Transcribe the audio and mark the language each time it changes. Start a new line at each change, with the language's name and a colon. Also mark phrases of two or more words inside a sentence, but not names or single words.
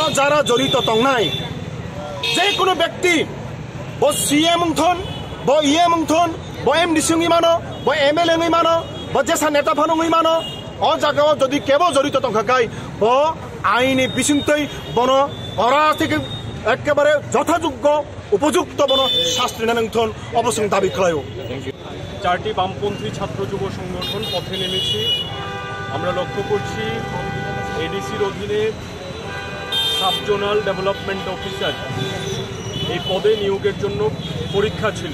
Kok Borok: जारा जड़ित तंगनाय जे कोनो व्यक्ति बो सीएम थन बो ईएम थन बो एमडीसी मानो बो एमएलए मानो बो जेसा नेता फानुङै मानो अ जागाव जदि केबो जड़ित तंखाकाय बो आईनि बिसिंतै बनो अरा
Bangla: থেকে একেবারে যথাযোগ্য উপযুক্ত
Kok Borok: বনো শাস্তি নানথন অবশ্যই দাবি করায়ো।
Bangla: চারটি বামপন্থী ছাত্র যুব সংগঠন পথে নেমেছি। আমরা লক্ষ্য করছি এডিসির অধীনে সাবজোনাল ডেভেলপমেন্ট অফিসার এই পদে নিয়োগের জন্য পরীক্ষা ছিল।